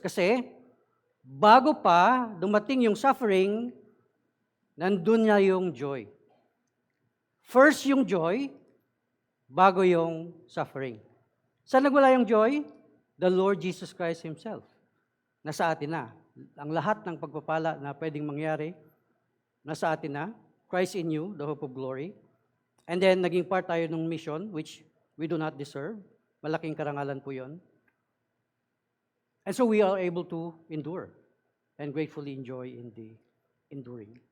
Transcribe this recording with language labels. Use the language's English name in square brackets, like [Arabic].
[Filipino] Kasi bago pa dumating yung suffering, nandun na yung joy. First yung joy, bago yung suffering. Saan nagmula yung joy? [English] The Lord Jesus Christ Himself. [Filipino] Nasa atin na. Ang lahat ng pagpapala na pwedeng mangyari, nasa atin na. [English] Christ in you, the hope of glory. And then, [Filipino] naging part tayo ng mission, [English] which we do not deserve. [Filipino] Malaking karangalan po yun. [English] And so, we are able to endure and gratefully enjoy in the enduring.